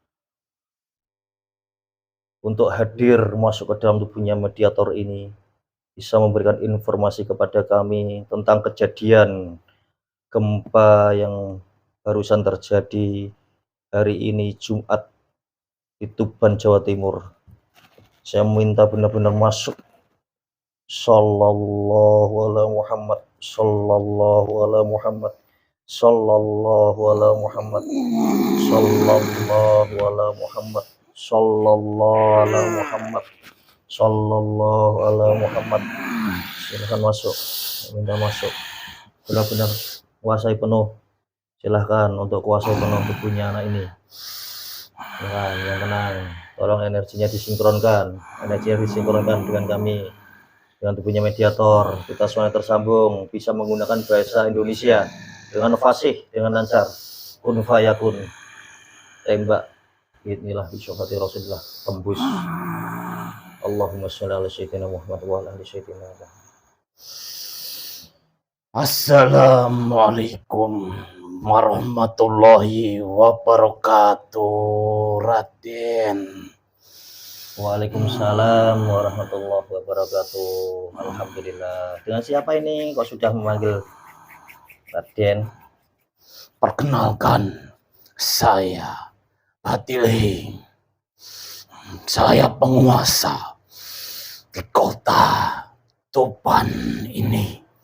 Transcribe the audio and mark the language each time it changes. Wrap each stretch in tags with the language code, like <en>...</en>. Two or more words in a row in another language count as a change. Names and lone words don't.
<id>untuk hadir masuk ke dalam tubuhnya mediator ini, bisa memberikan informasi kepada kami tentang kejadian gempa yang barusan terjadi hari ini Jumat di Tuban, Jawa Timur. Saya minta benar-benar masuk.</id> <ar>صلى الله على محمد، صلى الله على محمد، صلى الله على محمد، صلى الله على محمد، صلى الله على محمد، صلى الله على محمد.</ar> <id>Silahkan masuk, minta masuk. Benar-benar kuasai penuh. Silahkan untuk kuasai penuh tubuhnya anak ini. Silahkan, yang tenang. Tolong energinya disinkronkan. Energinya disinkronkan dengan kami, dengan tubuhnya mediator. Kita semuanya tersambung, bisa menggunakan bahasa Indonesia dengan fasih, dengan lancar.</id> <ar>كن فيكون. Tembak. بسم الله، بشفاعة رسول الله.</ar> <id>Tembus.</id> <ar>اللهم صل على سيدنا محمد وعلى آل سيدنا محمد. السلام عليكم ورحمة الله وبركاته, Raden. وعليكم السلام ورحمة الله وبركاته. Alhamdulillah.</ar> <id>Dengan siapa ini kok sudah memanggil Raden? Perkenalkan, saya Batilih. Saya penguasa di kota Tuban ini.</id>